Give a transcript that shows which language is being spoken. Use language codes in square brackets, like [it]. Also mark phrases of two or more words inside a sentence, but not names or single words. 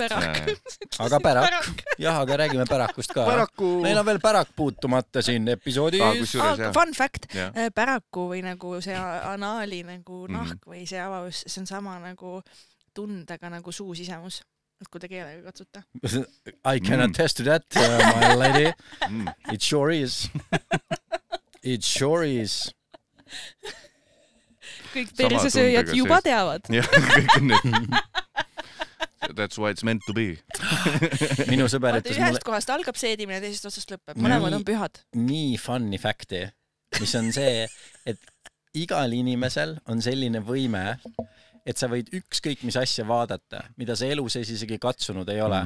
[et] Aga pärak. Jah, aga räägime pärakust ka. Meil on veel pärak puutumata siin episoodis. [en] Fun fact. [et] Päraku või nagu see anaali nagu nahk või see avavus, see on sama nagu tundega nagu suusisemus. Et kui te keelega katsuta. [en] I can attest to that, my lady. It sure is. It sure is. [et] Kõik persesööjad juba teavad. [en] That's why it's meant to be. [et] Minu sõber ütles mulle... Ühest kohast algab seedimine, teisest otsast lõpeb. Mõlemad on pühad. Nii [en] funny facti, [et] mis on see, et igal inimesel on selline võime, et sa võid ükskõik mis asja vaadata, mida sa elu sees isegi katsunud ei ole.